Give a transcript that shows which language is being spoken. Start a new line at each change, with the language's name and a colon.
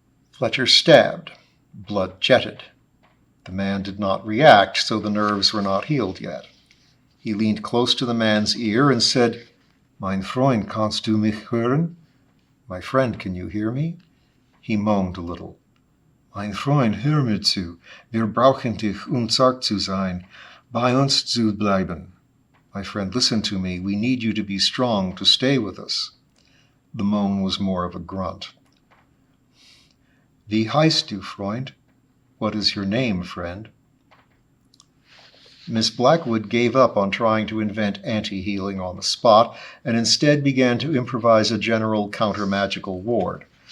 English: Fletcher stabbed. Blood jetted. The man did not react, so the nerves were not healed yet. He leaned close to the man's ear and said,
German: Mein Freund, kannst du mich hören?
English: My friend, can you hear me? He moaned a little.
German: Mein Freund, hör mir zu. Wir brauchen dich, zart zu sein. Bei uns zu bleiben.
English: My friend, listen to me. We need you to be strong, to stay with us. The moan was more of a grunt.
German: Wie heißt du, Freund?
English: What is your name, friend? Miss Blackwood gave up on trying to invent anti-healing on the spot and instead began to improvise a general counter-magical ward.